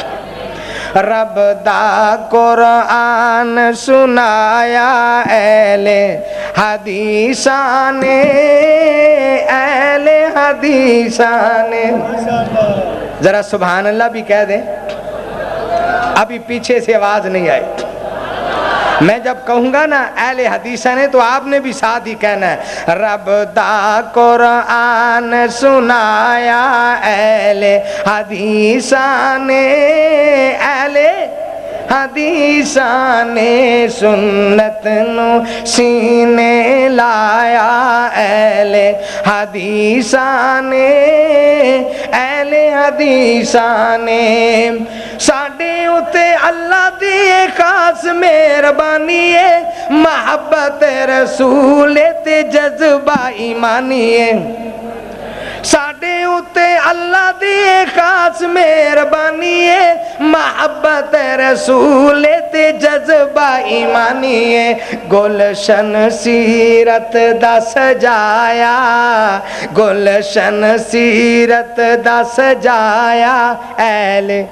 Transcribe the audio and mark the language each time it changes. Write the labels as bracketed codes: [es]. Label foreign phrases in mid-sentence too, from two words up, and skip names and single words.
[pa] رب دا قرآن سنایا اہل حدیثاں نے، [ur] اہل حدیثاں نے، ذرا سبحان اللہ بھی کہہ دیں، ابھی پیچھے سے آواز نہیں آئی۔ میں جب کہوں گا نا اہل حدیثاں نے تو آپ نے بھی ساتھ ہی کہنا ہے، [pa] رب دا قرآن سنایا اہل حدیثاں [ur] نے، اہل [pa] حدیثاں نے سنت نو سینے لایا، اہل حدیثاں نے، اہل حدیثاں نے، ساڈے اتے اللہ دی خاص مہربانی ہے، محبت رسول تے جذبہ ایمانی ہے، ساڈے اتے اللہ دی خاص مہربانی ہے، محبت رسول تے جذبہ ایمانی ہے، گلشن سیرت دا سجایا، گلشن سیرت دا سجایا، اہل